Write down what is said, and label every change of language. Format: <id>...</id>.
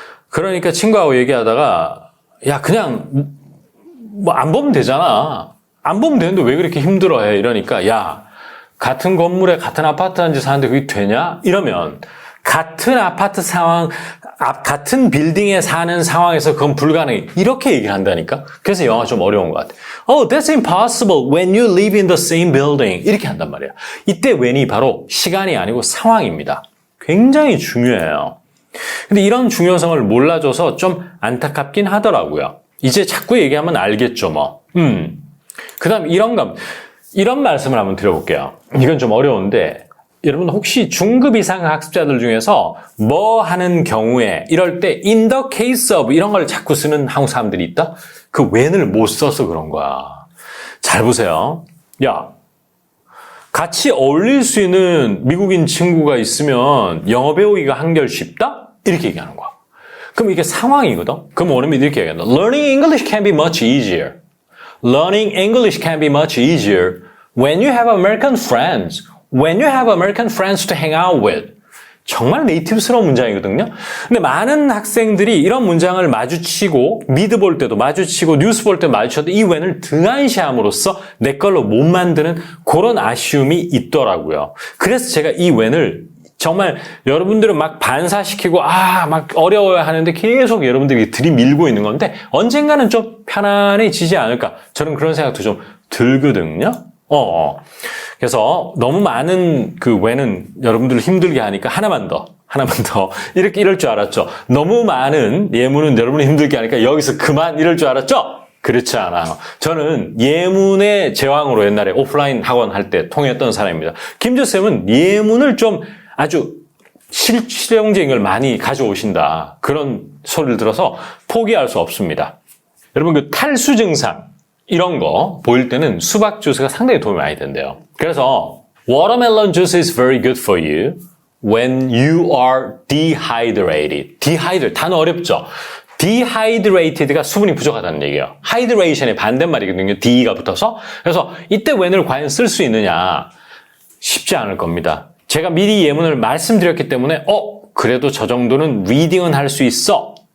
<ko>그러니까 친구하고 얘기하다가 야 그냥 뭐 안 보면 되잖아. 안 보면 되는데 왜 그렇게 힘들어해? 이러니까 야 같은 건물에 같은 아파트 한 집 사는데 그게 되냐? 이러면 같은 아파트 상황 같은 빌딩에 사는 상황에서 그건 불가능해. 이렇게 얘기를 한다니까. 그래서 영어가 좀 어려운 것 같아.</ko> <en>Oh, that's impossible when you live in the same building.</en> <ko>이렇게 한단 말이야. 이때 when이 바로 시간이 아니고 상황입니다. 굉장히 중요해요. 근데 이런 중요성을 몰라줘서 좀 안타깝긴 하더라고요. 이제 자꾸 얘기하면 알겠죠, 뭐. 그 다음 이런 말씀을 한번 드려볼게요. 이건 좀 어려운데 여러분 혹시 중급 이상 학습자들 중에서 뭐 하는 경우에 이럴 때</ko> <en>in the case of</en> <ko>이런 걸 자꾸 쓰는 한국 사람들이 있다? 그 when을 못 써서 그런 거야. 잘 보세요. 야, 같이 어울릴 수 있는 미국인 친구가 있으면 영어 배우기가 한결 쉽다? 이렇게 얘기하는 거야. 그럼 이게 상황이거든? 그럼 원어민이 이렇게 얘기한다.</ko> <en>Learning English can be much easier. Learning English can be much easier when you have American friends. When you have American friends to hang out with.</en> <ko>정말 네이티브스러운 문장이거든요. 근데 많은 학생들이 이런 문장을 마주치고 미드 볼 때도 마주치고 뉴스 볼 때 마주쳐도 이 when을 등한시함으로써 내 걸로 못 만드는 그런 아쉬움이 있더라고요. 그래서 제가 이 when을 정말 여러분들은 막 반사시키고 막 어려워야 하는데 계속 여러분들이 들이밀고 있는 건데 언젠가는 좀 편안해지지 않을까 저는 그런 생각도 좀 들거든요. 그래서 너무 많은 그 when은 여러분들을 힘들게 하니까 하나만 더 이렇게 이럴 줄 알았죠. 너무 많은 예문은 여러분을 힘들게 하니까 여기서 그만 이럴 줄 알았죠. 그렇지 않아요. 저는 예문의 제왕으로 옛날에 오프라인 학원 할 때 통했던 사람입니다. 김조쌤은 예문을 좀 아주 실용적인 걸 많이 가져오신다. 그런 소리를 들어서 포기할 수 없습니다. 여러분 그 탈수 증상 이런 거 보일 때는 수박 주스가 상당히 도움이 많이 된대요. 그래서</ko> <en>Watermelon juice is very good for you when you are dehydrated.</en> <ko>dehydrate 단어 어렵죠? dehydrated가 수분이 부족하다는 얘기예요. hydration의 반대말이거든요. D가 붙어서. 그래서 이때 when을 과연 쓸 수 있느냐? 쉽지 않을 겁니다. 제가 미리 예문을 말씀드렸기 때문에 그래도 저 정도는 리딩은 할 수 있어.</ko>